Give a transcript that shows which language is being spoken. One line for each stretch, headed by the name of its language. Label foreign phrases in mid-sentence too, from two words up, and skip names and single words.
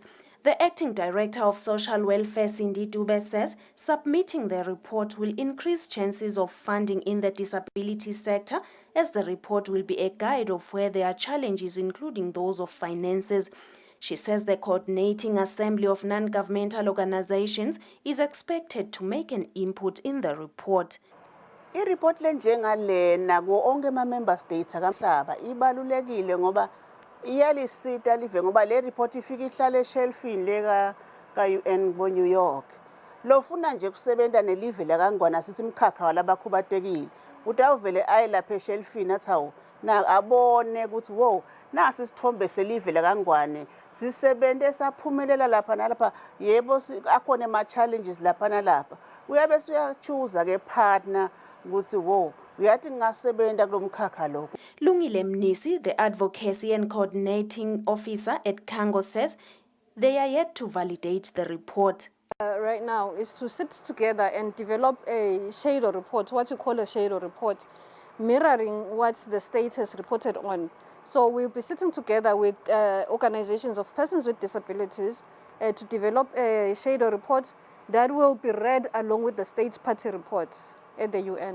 English: The Acting Director of Social Welfare, Cindy Dube, says submitting the report will increase chances of funding in the disability sector, as the report will be a guide of where there are challenges, including those of finances. She says the Coordinating Assembly of Non-Governmental Organizations is expected to make an input in the report.
Swati: I-report lenjengalena kuwo onke ama-
English: member states
Swati: akamhlaba ibalulekile ngoba iyalisita live ngoba le report ifika ihlale eshelfini le ka-UN bo-New York. Lofuna nje kusebenta nelive lakangwana sithi mkhakha walabakhubatekile. Uthi awuvele aye lapha eshelfini athi hawu abone ukuthi wow nasi isithombe selive lakangwane sisebente saphumelela lapha nalapha yebo akhona ama-challenges lapha nalapha. Uyabe uyachuza ke partner ukuthi wo uyathi ngingasebenza kulomkhakha lo.
English: Lungile Mnisi, the Advocacy and Coordinating Officer at Kango, says they are yet to validate the report. Right now is to sit together and develop a shadow report, what you call a shadow report, mirroring what the state has reported on. So we'll be sitting together with organizations of persons with disabilities to develop a shadow report that will be read along with the state party report at the UN.